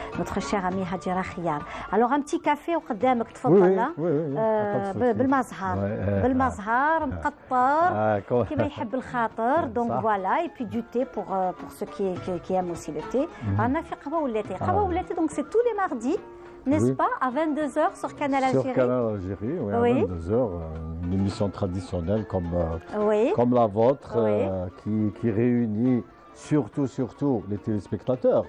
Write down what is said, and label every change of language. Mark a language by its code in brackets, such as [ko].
[fr] Notre chère amie Hadjira Khiyar. Alors un petit café [ar] وقدامك تفضل. بالمزهر مقطر كيما يحب الخاطر. [fr] Donc voilà, et puis du thé pour ceux qui aiment aussi le thé. [ar] رانا في قهوة ولا تاي. [fr] قهوة ولا تاي donc c'est tous les mardis, n'est-ce pas, à 22h sur Canal Algérie. Sur Canal Algérie, oui, à 22h, une émission traditionnelle comme la vôtre, qui réunit surtout les téléspectateurs.